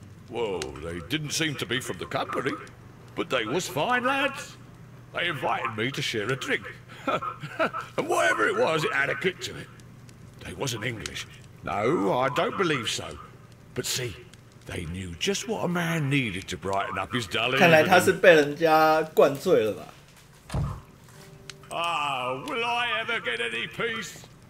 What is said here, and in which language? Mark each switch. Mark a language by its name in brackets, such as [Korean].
[English] Well, they didn't seem to be from the company, but they was fine lads. They invited me to share a drink. And whatever it was, it had a kick to it. They wasn't English. No, I don't believe so. But see, they knew just what a man needed to brighten up his dull evening. [Chinese] 看来他是被人家灌醉了吧 [English] Ah, will I ever get any peace?